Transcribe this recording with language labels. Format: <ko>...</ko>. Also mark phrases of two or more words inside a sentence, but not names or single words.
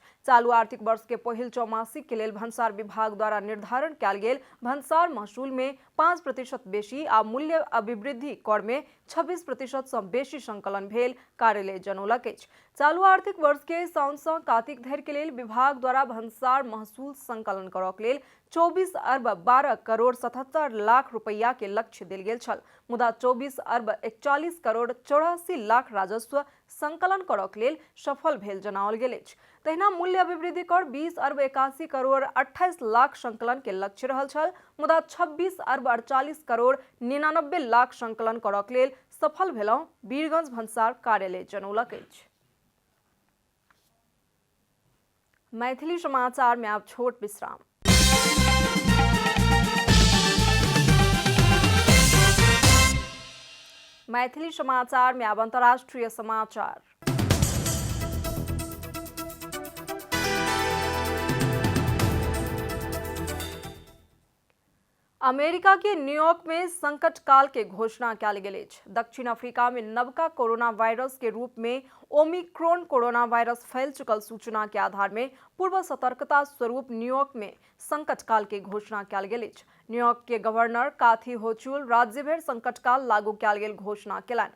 <mai>चालू आर्थिक वर्ष के पहिल चौमासिक के लेल भन्सार विभाग द्वारा निर्धारण कयल गेल भन्सार महसूल में 5% बेसी आ मूल्य अभिवृद्धि कर में 26% से बेसी संकलन भेल कार्यालय जनौलक अछि। चालू आर्थिक वर्ष के साउन से कार्तिक धरि के लेल विभाग द्वारा भन्सार महसूल संकलन करक लेल 24 अरब 12 करोड़ 77 लाख रुपया के लक्ष्य देल गेल छल, मुदा 24 अर्ब 41 करोड़ 84 लाख राजस्व संकलन करक लेल सफल भेल जनाओल गेल अछि। तहिना मूल्य अभिवृद्धि कर 20 अर्ब 81 करोड़ 28 लाख संकलन के लक्ष्य रहल छल, मुदा 26 अर्ब 48 करोड़ 99 लाख संकलन करक लेल सफल भेलहुँ, वीरगंज भन्सार कार्यालय जनौलक अछि। मैथिली समाचार में आप छोट विश्राम। मैथिली समाचार में अब अंतर्राष्ट्रीय समाचार। अमेरिका के न्यूयॉर्क में संकट काल के घोषणा कयल गेल अछि। दक्षिण अफ्रीका में नवका कोरोना वायरस के रूप में ओमिक्रॉन कोरोना वायरस फैल चुकल सूचना के आधार में पूर्व सतर्कता स्वरूप न्यूयॉर्क में संकट काल के घोषणा कयल गेल अछि। न्यूयॉर्क के गवर्नर काथी होचुल राज्य भर संकट काल लागू कयल गेल घोषणा केलनि।</mai>